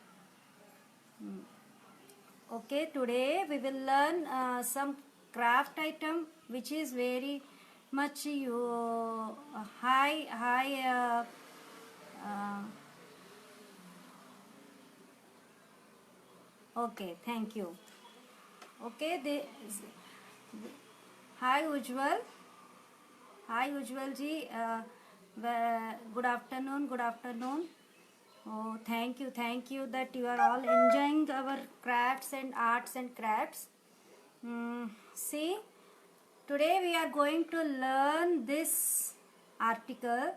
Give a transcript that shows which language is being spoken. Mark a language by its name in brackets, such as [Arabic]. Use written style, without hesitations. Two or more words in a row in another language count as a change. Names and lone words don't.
[English] Okay, today we will learn some craft item which is very much you high uh, okay, thank you. Okay, hi Ujjwal. Hi Ujjwal ji. Good afternoon. Good afternoon. Oh, thank you that you are all enjoying our crafts and arts and crafts. See, today we are going to learn this article.